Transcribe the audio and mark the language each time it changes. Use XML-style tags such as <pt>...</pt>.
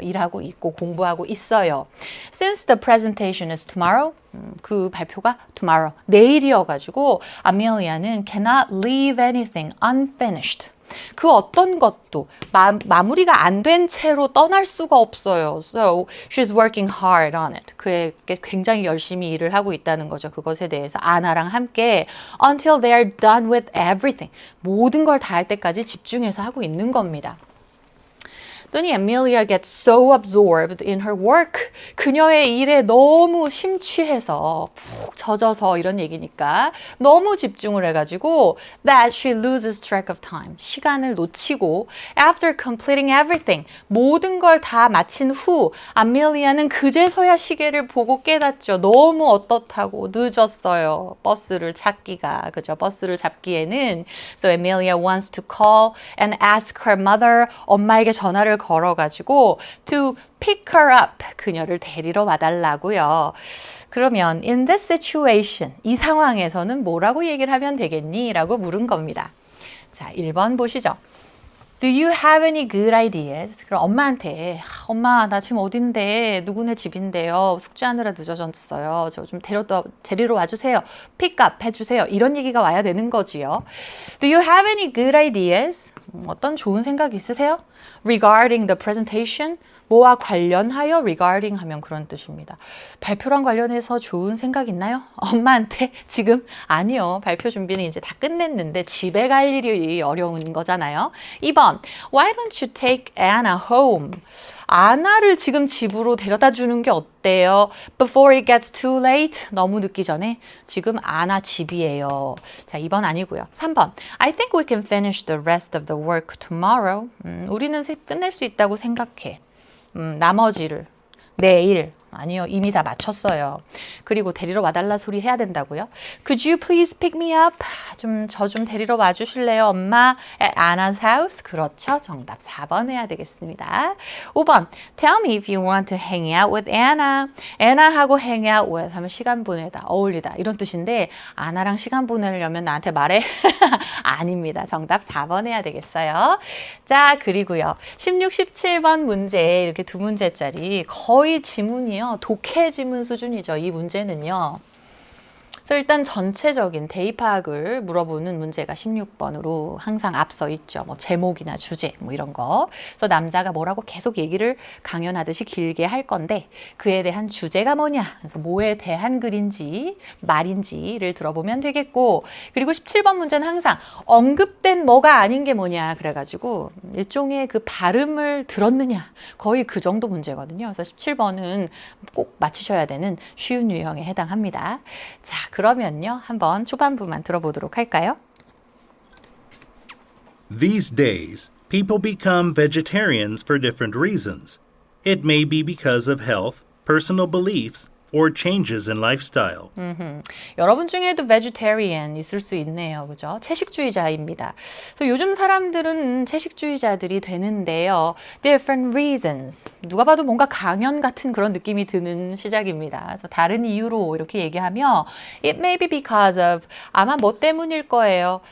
<ko>일하고 있고 공부하고 있어요.</ko> <en>Since the presentation is tomorrow,</en> <ko>그 발표가</ko> <en>tomorrow,</en> <ko>내일이어가지고 아멜리아는</ko> <en>cannot leave anything unfinished.</en> <ko>그 어떤 것도 마무리가 안 된 채로 떠날 수가 없어요.</ko> <en>So she's working hard on it.</en> <ko>그에게 굉장히 열심히 일을 하고 있다는 거죠. 그것에 대해서 아나랑 함께</ko> <en>until they are done with everything.</en> <ko>모든 걸 다 할 때까지 집중해서 하고 있는 겁니다. 그랬더니</ko> <en>Amelia gets so absorbed in her work.</en> <ko>그녀의 일에 너무 심취해서 푹 젖어서 이런 얘기니까 너무 집중을 해가지고</ko> <en>that she loses track of time.</en> <ko>시간을 놓치고</ko> <en>after completing everything.</en> <ko>모든 걸 다 마친 후 Amelia는 그제서야 시계를 보고 깨닫죠. 너무 어떻다고 늦었어요. 버스를 찾기가. 그죠? 버스를 잡기에는</ko> <en>So Amelia wants to call and ask her mother.</en> <ko>엄마에게 전화를 걸어가지고</ko> <en>to pick her up,</en> <ko>그녀를 데리러 와달라고요. 그러면</ko> <en>in this situation,</en> <ko>이 상황에서는 뭐라고 얘기를 하면 되겠니? 라고 물은 겁니다. 자, 1번 보시죠.</ko> <en>Do you have any good ideas?</en> <ko>그럼 엄마한테 엄마 나 지금 어딘데 누구네 집인데요. 숙제하느라 늦어졌어요. 저 좀 데리러 와주세요. pick up 해주세요. 이런 얘기가 와야 되는 거지요.</ko> <en>Do you have any good ideas?</en> <ko>어떤 좋은 생각 있으세요?</ko> <en>Regarding the presentation?</en> <ko>뭐와 관련하여 regarding 하면 그런 뜻입니다. 발표랑 관련해서 좋은 생각 있나요? 엄마한테 지금? 아니요. 발표 준비는 이제 다 끝냈는데 집에 갈 일이 어려운 거잖아요. 2번.</ko> <en>Why don't you take Anna home?</en> <ko>아나를 지금 집으로 데려다 주는 게 어때요?</ko> <en>Before it gets too late.</en> <ko>너무 늦기 전에. 지금 아나 집이에요. 자, 2번 아니고요. 3번.</ko> <en>I think we can finish the rest of the work tomorrow.</en> <ko>우리는 끝낼 수 있다고 생각해. 나머지를 내일 아니요 이미 다 마쳤어요. 그리고 데리러 와달라 소리 해야 된다고요.</ko> <en>Could you please pick me up?</en> <ko>저 좀 데리러 와주실래요 엄마?</ko> <en>At Anna's house?</en> <ko>그렇죠. 정답 4번 해야 되겠습니다.</ko> <en>5번 Tell me if you want to hang out with Anna.</en> <ko>Anna하고 hang out with 하면 시간 보내다, 어울리다 이런 뜻인데 아나랑 시간 보내려면 나한테 말해? 아닙니다. 정답 4번 해야 되겠어요. 자, 그리고요. 16, 17번 문제 이렇게 두 문제짜리 거의 지문이요. 독해 지문 수준이죠. 이 문제는요. 그래서 일단 전체적인 대입 파악을 물어보는 문제가 16번으로 항상 앞서 있죠. 뭐 제목이나 주제 뭐 이런 거. 그래서 남자가 뭐라고 계속 얘기를 강연하듯이 길게 할 건데 그에 대한 주제가 뭐냐. 그래서 뭐에 대한 글인지 말인지를 들어보면 되겠고 그리고 17번 문제는 항상 언급된 뭐가 아닌 게 뭐냐. 그래가지고 일종의 그 발음을 들었느냐. 거의 그 정도 문제거든요. 그래서 17번은 꼭 맞히셔야 되는 쉬운 유형에 해당합니다. 자, 그러면요. 한번 초반부만 들어보도록 할까요?</ko> <en>These days, people become vegetarians for different reasons. It may be because of health, personal beliefs, or changes in lifestyle.</en> <ko>여러분 중에도 vegetarian 있을 수 있네요. 그죠? 채식주의자입니다. 그래서 요즘 사람들은 채식주의자들이 되는데요.</ko> <en>Different reasons.</en> <ko>누가 봐도 뭔가 강연 같은 그런 느낌이 드는 시작입니다. 그래서 다른 이유로 이렇게 얘기하며</ko> <en>It may be because of</en> <ko>아마 뭐 때문일 거예요.</ko>